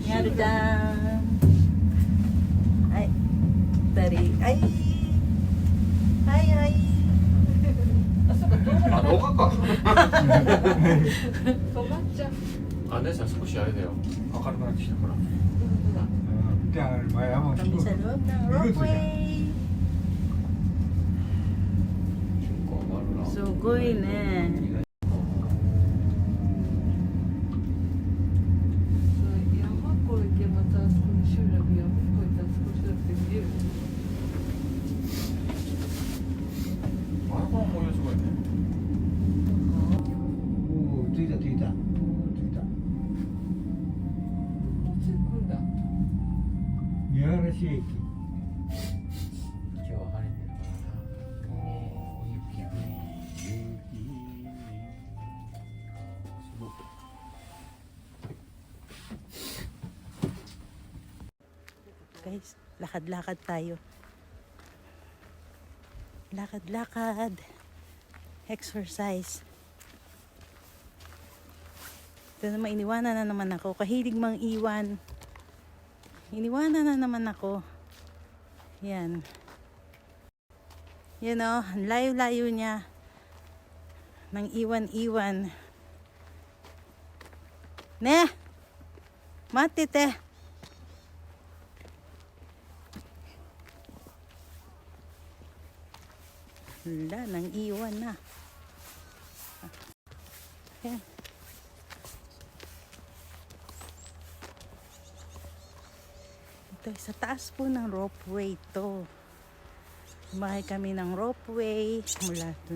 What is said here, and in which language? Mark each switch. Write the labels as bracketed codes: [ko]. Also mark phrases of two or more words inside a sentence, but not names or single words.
[ja] みやるちゃんはい二人はいはいはいあ、そうか、動画あ、動画か。止まっちゃう。あ、姉さん少しあれだよ。明るくなってきたから。じゃあ山す kami ごい [tl] sa loob ng ropeway [ja] 瞬間があるな。すごいね山越えてまたあそこの集落、山越えてあそこの集落で見れる。あれこの紅葉すごいね。おお、着いた着いた。着いた。着くんだ。見晴らし駅。今日は晴れてるからな。おー、雪降り。すごい。 [tl] guys lakad-lakad tayo lakad-lakad exercise ito naman iniwanan na naman ako kahilig mang iwan iniwanan na naman ako yan [en] you know [tl] ang layo-layo niya nang iwan-iwan ne matite wala nang iwan na ayan ito sa taas po ng ropeway to bumahay kami ng ropeway mula dun